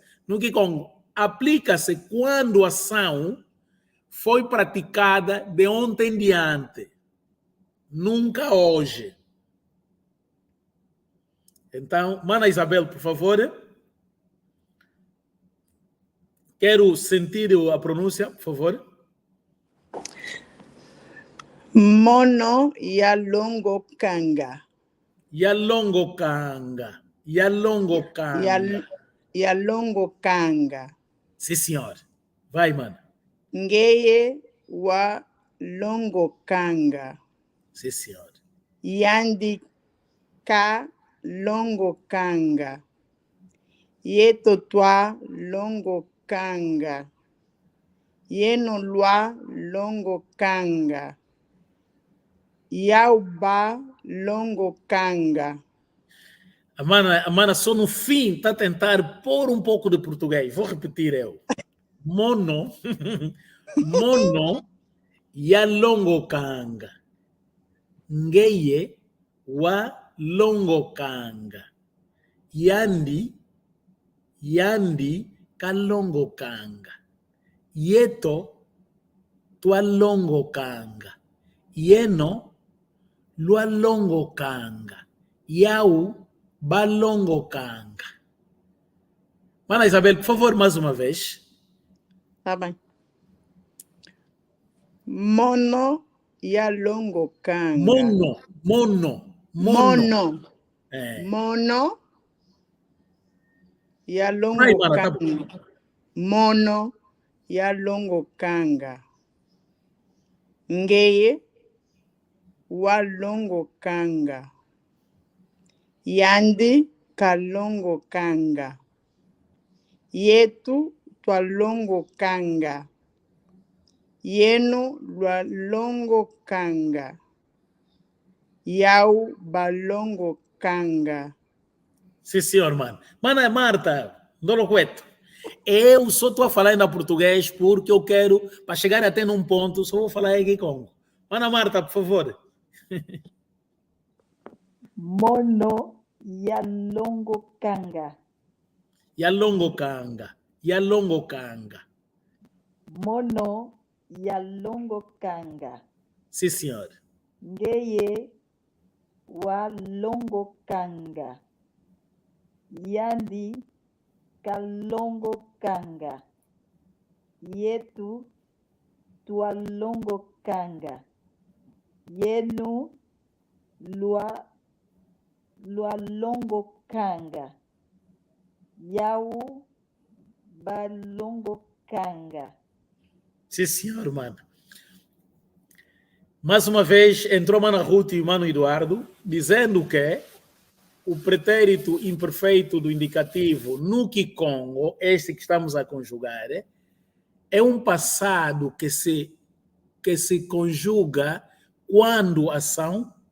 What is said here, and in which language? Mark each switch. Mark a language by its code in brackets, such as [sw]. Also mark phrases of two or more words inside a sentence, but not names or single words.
[pt] No Kikongo, aplica-se quando a ação foi praticada de ontem em diante. Nunca hoje. Então, Mana Isabel, por favor. Quero sentir a pronúncia, por favor. [kg] Mono ya longo kanga. Yalongo kanga. Yalongo kanga. Ya longo kanga. [pt] Sim, senhor. Vai, mano. [kg] Ngeye wa longo kanga. [pt] Sim, senhor. [kg] Yandi ka longo kanga. Yeto twa longo kanga. Yeno lwa longo kanga. Yauba longo kanga. [pt] A mana só no fim está a tentar pôr um pouco de português. Vou repetir eu. [kg] Mono. Mono. Yalongo kanga. Ngeye wa longo kanga. Yandi. Yandi kalongo kanga. Yeto tualongo kanga. Yeno lualongo kanga. Yau balongo kanga. [pt] Mana Isabel, por favor, mais uma vez. Tá bem. [kg] Mono ya longo kanga. Mono. Mono. [pt] É. [kg] Mono ya [pt] Vai, [kg] longo [pt] mana, tá [kg] kanga. Mono ya longo kanga. Ngeye wa longo kanga. Yandi kalongo kanga. Yetu twalongo kanga. Yeno lwalongo kanga. Yau balongo kanga. [pt] Sim, senhor, mano. Mana Marta, [kg] Ndolo Cueto. [pt] Eu só estou a falar ainda português porque eu quero, para chegar até num ponto, só vou falar aqui Congo. Mana Marta, por favor. [kg] Mono ya longo kanga. Yalongo kanga. Yalongo kanga. Mono ya longo kanga. [pt] Sim, senhor. [kg] Ngeye wa longo kanga. Yandi kalongo kanga. Yetu tua longo kanga. Yenu lua longo kanga. Yau balongo kanga. [pt] Sim, senhor, mano. Mais uma vez, entrou Mana Ruth e Mano Eduardo, dizendo que o pretérito imperfeito do indicativo no Kikongo, este que estamos a conjugar, é um passado que se conjuga quando a ação...